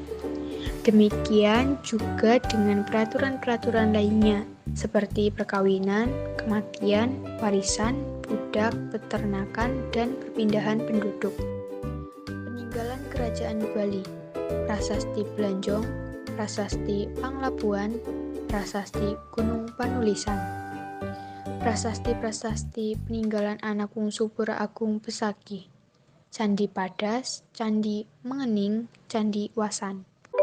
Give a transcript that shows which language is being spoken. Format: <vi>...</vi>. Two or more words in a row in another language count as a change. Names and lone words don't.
<id>Demikian juga dengan peraturan-peraturan lainnya, seperti perkawinan, kematian, warisan, budak, peternakan, dan perpindahan penduduk. Peninggalan Kerajaan Bali. Prasasti Blanjong, Prasasti Panglabuan, Prasasti Gunung Panulisan. Prasasti-prasasti peninggalan anak bungsu Pura Agung Besaki. Candi Padas, Candi Mengening, Candi Wasan.</id>